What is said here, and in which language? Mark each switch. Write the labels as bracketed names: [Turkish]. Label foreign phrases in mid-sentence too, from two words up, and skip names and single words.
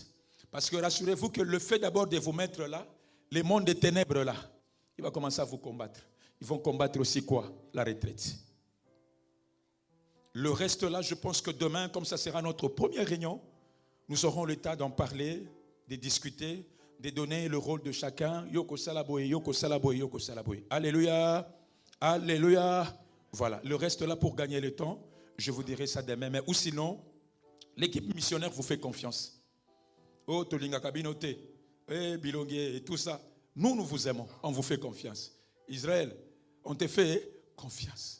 [French] Parce que rassurez-vous que le fait d'abord de vous mettre là, les mondes des ténèbres là, il va commencer à vous combattre. Ils vont combattre aussi quoi? La retraite. Le reste là, je pense que demain, comme ça sera notre première réunion, nous aurons le temps d'en parler, de discuter, de donner le rôle de chacun. [Lingala] Yoko salaboy, yoko salaboy, yoko salaboy. [French] Alléluia, alléluia. Voilà, le reste là pour gagner le temps, je vous dirai ça demain. Mais ou sinon, l'équipe missionnaire vous fait confiance. [Lingala] Oh, Tolinga Kabinote, Bilongue [French] et tout ça. Nous vous aimons, on vous fait confiance. Israël, on te fait confiance.